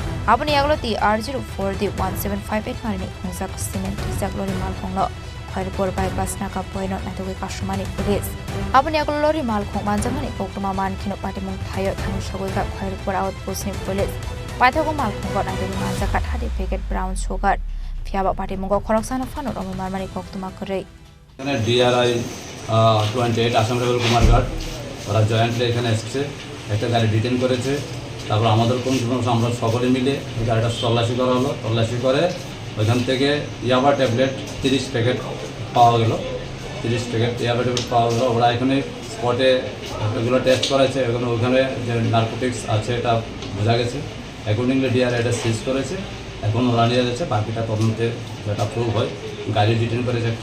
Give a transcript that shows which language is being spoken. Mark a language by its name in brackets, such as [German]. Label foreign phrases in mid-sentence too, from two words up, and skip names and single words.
[Kok Borok] aboni aglo ti R04 di 1758 marini khungjak cement jak lori malkhonglo khairpur bypass naka poino natoi kasumani police aboni aglo lori malkhong manjamani koktoma mankhino patimung thayo thang sogoi ka khairpur outpost ni police paithago malkhong natoi manjaka thadi packet [English] brown sugar [Kok Borok] fiaba patimung khoroksana fano romi marmani koktoma korei [Bangla] এখানে ডিআরআই 28 আসাম রেবেল কুমারঘাট ওরা জয়েন্টলি এখানে এসেছে একটা গাড়ি ডিটেন করেছে তারপর আমাদের কোন আমরা সকলে মিলে এই গাড়িটা তল্লাশি করা হলো তল্লাশি করে ওইখান থেকে ইয়াবা ট্যাবলেট 30 প্যাকেট পাওয়া গেল 30 প্যাকেট ইয়াবা ট্যাবলেট পাওয়া গেল ওরা এখানে স্পটে এগুলো টেস্ট করেছে ওখানে যে নার্কোটিক্স আছে এটা বোঝা গেছে অ্যাকর্ডিংলি ডিআরআই এটা সিজ করেছে এখন ওরা নিয়ে যাচ্ছে বাকিটা তদন্তে যেটা প্রুভ হয় গাড়ি ডিটেন করেছে একটা